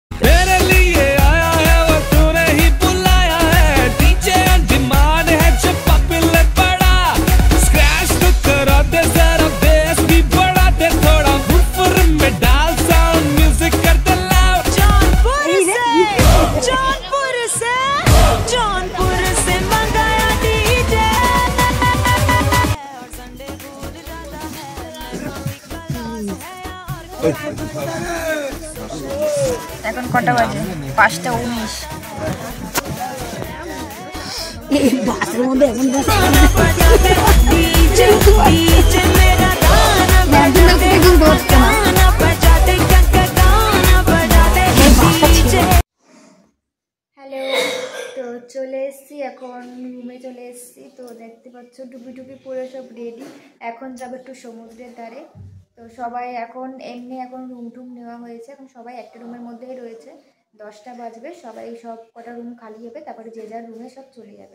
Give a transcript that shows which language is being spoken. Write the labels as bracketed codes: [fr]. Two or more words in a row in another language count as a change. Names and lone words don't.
[hi] तेरे लिए आया है वो तूने ही बुलाया है, [en] DJ on demand [hi] है जो पॉपुलर बड़ा, स्क्रैच तो करा दे जरा बेस भी बढ़ा दे थोड़ा, वूफर में डाल [en] sound music [hi] कर दे लाउड। जौनपुर से मंगाया डीजे, और संडे भूल जाता है, [bn] এখন কটা বাজে? 5:19। [hi] डीजे डीजे मेरा गाना बजा दे, गाना बजा दे, गाना बजा दे, डीजे। [bn] হ্যালো, তো চলে এসেছি, এখন রুমে চলে এসেছি। তো দেখতে পাচ্ছ টুপি টুপি পরে সব রেডি, এখন যাবো একটু সমুদ্রের ধারে। তো সবাই এখন এখন রুম টুম নেওয়া হয়েছে, এখন সবাই একটা রুমের মধ্যেই রয়েছে। 10টা বাজবে, সবাই সব কটা রুম খালি হবে, তারপরে যে যার রুমে সব চলে যাবে।